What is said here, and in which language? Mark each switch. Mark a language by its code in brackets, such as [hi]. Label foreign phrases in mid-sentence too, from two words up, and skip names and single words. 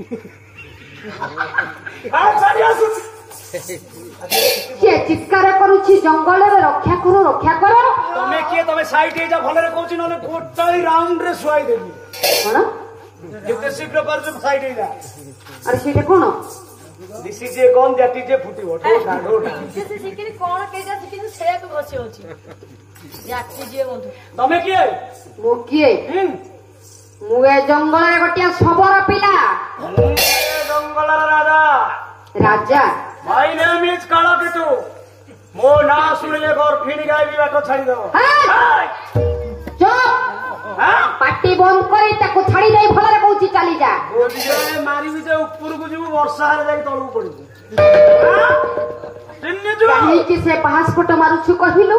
[or] ସେ ଚିତ୍କାର କରୁଛି ଜଙ୍ଗଲରେ ରକ୍ଷା କର, ରକ୍ଷା କର। ତମେ କିଏ? ତମେ ସାଇଡ ହେଇଯା। ଭଲରେ କହୁଛି ନହେଲେ ଗୋଟାଳି ରାଉଣ୍ଡ ରେ ଶୁଆଇ ଦେବି। କଣ? ଯେତେ ଶୀଘ୍ର ପାରୁଛୁ ସାଇଡ ହେଇଯା। ଆରେ ସେଇଟା କଣ? [en] This is a gun that is a [or] ଫୁଟିବ। ଢୋଢା ଢୋଢା। ତମେ କିଏ? ମୁଁ କିଏ? ମୁଁ ଏ ଜଙ୍ଗଲରେ ଗୋଟିଏ ଶବର ପିଲା। ଜଙ୍ଗଲର ରାଜା। ରାଜା? [en] My name is [or] କାଳକେତୁ। ମୋ ନାଁ ଶୁଣିଲେ ଗର୍ଭିଣୀ ଗାଈ ବି ବାଟ ଛାଡିଦବ। ପାଟି ବନ୍ଦ କରି ତାକୁ ଛାଡି ଦେଇ ଭଲରେ କହୁଛି ଚାଲି ଯା। ମାରିବି ଯେ ଉପରକୁ ଯିବୁ, ବର୍ଷା ହେଲେ ଯାଇକି ତଳକୁ ପଡିବୁ। କାହିଁକି ସେ ପାହାସପଟ ମାରୁଛୁ କହିଲୁ?